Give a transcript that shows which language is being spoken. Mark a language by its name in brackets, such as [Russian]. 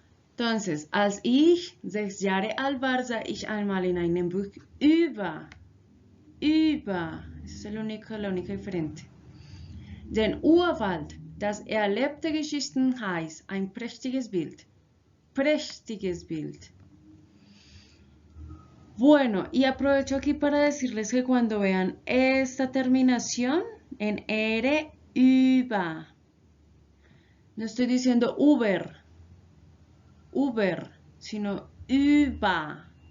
[Spanish] Entonces, [German] als ich 6 Jahre alt war, sah ich einmal in einem Buch über. [Spanish] Esa es la única diferente. [German] Den Urwald, das erlebte Geschichten heißt, ein prächtiges Bild. Prächtiges Bild. [Spanish] Bueno, y aprovecho aquí para decirles que cuando vean esta terminación en R, über, no estoy diciendo Uber, sino über.